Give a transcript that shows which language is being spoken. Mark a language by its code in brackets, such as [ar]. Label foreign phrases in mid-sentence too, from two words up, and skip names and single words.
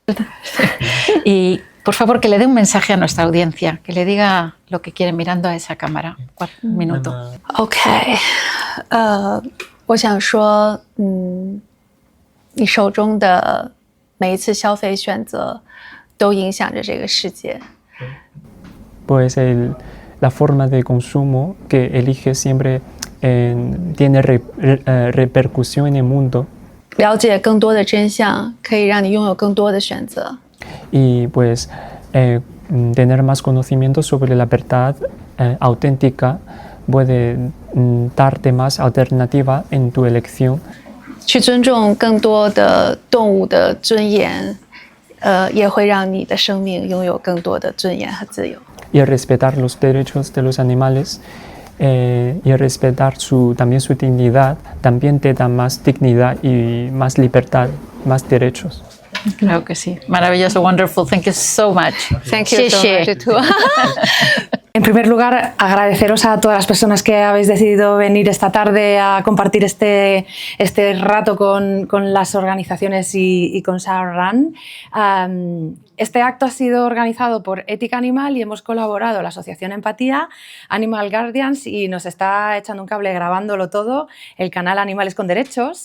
[es] Y por favor, que le dé un mensaje a nuestra audiencia, que le diga lo que quiere mirando a esa cámara. Un minuto. [zh] OK， 我想说，你手中的每一次消费选择都影响着这个世界。 [es] Pues la forma de consumo que eliges siempre tiene repercusión en el mundo. [zh] 了解更多的真相，可以让你拥有更多的选择。 [es] Y pues tener más conocimiento sobre la verdad auténtica puede darte más alternativa en tu elección. [zh] 去尊重更多的动物的尊严，也会让你的生命拥有更多的尊严和自由。 [es] Y respetar los derechos de los animales y respetar también su dignidad también te da más dignidad y más libertad, más derechos. Creo que sí. Maravilloso, [en] wonderful. Thank you so much. Thank you so much too. [es] En primer lugar, agradeceros a todas las personas que habéis decidido venir esta tarde a compartir este rato con las organizaciones y con Shao-Ran. Este acto ha sido organizado por Ética Animal y hemos colaborado la Asociación Empatía, Animal Guardians, y nos está echando un cable grabándolo todo el canal Animales con Derechos.